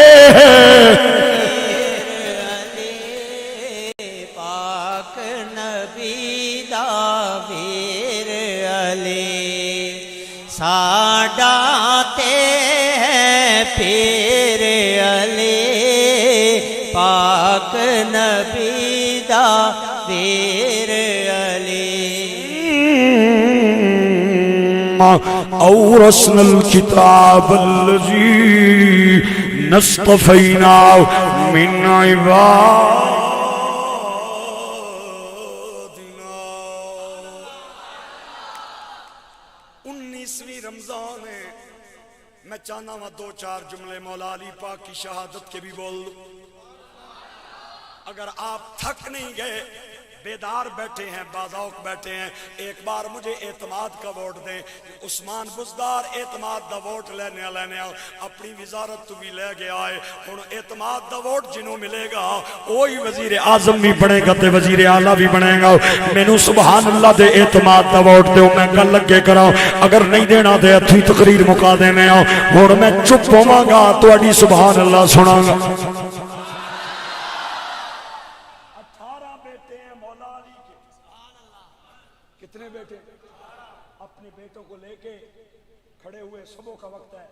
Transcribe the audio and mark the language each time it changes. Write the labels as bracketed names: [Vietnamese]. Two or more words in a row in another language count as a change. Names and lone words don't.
[Punjabi] ساڈا تے پیر علی پاک نبی دا ویر علی [Arabic] اورثنا الكتاب الذي نصطفینا من عبادنا. [Urdu] 19ویں رمضان ہے. میں چاہنا ہوں 2-4 جملے مولا علی پاک کی شہادت کے بھی بول دوں. اگر آپ تھک نہیں گئے، بیدار بیٹھے ہیں، بازوق بیٹھے ہیں، ایک بار مجھے اعتماد کا ووٹ دیں. [Punjabi] عثمان بزدار اعتماد دا ووٹ لینے اپنی وزارت تو بھی لے گیا ہے. ہن اعتماد دا ووٹ جنوں ملے گا وہی وزیر اعظم بھی بنے گا تے وزیر اعلیٰ بھی بنے گا. مینوں [Arabic] سبحان اللہ [Punjabi] دے اعتماد دا ووٹ دیو، میں گل لگے کراں. اگر نہیں دینا تے اتھی تقریر مکا دینے آ. ہن میں چپ ہوواں گا، تہاڈی [Arabic] سبحان اللہ [Punjabi] سناں گا. [Urdu] کتنے بیٹے؟ اپنے بیٹوں کو لے کے کھڑے ہوئے. صبح کا وقت ہے.